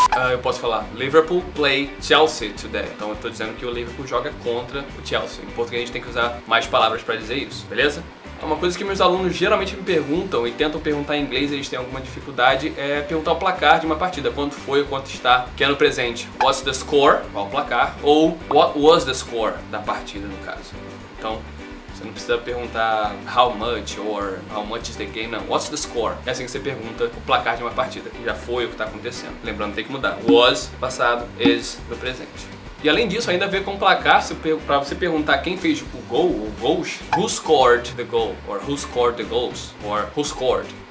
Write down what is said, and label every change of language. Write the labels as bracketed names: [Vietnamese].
[Portuguese] Eu posso falar, [English] Liverpool play Chelsea today. [Portuguese] Então eu estou dizendo que o Liverpool joga contra o Chelsea. Em português a gente tem que usar mais palavras para dizer isso, beleza? Uma coisa que meus alunos geralmente me perguntam e tentam perguntar em inglês, eles têm alguma dificuldade, é perguntar o placar de uma partida. Quanto foi ou quanto está, que é no presente. [English] What's the score? [Portuguese] Qual o placar? Ou [English] what was the score [Portuguese] da partida, no caso. Então, você não precisa perguntar [English] how much or how much is the game, [Portuguese] não. [English] What's the score? [Portuguese] É assim que você pergunta o placar de uma partida, que já foi o que está acontecendo. Lembrando, tem que mudar. Was, passado, is, no presente. E além disso, ainda a ver com o placar, para você perguntar quem fez o gol, ou gols, [English] who scored the goal, or who scored [Portuguese] the goals, or who scored.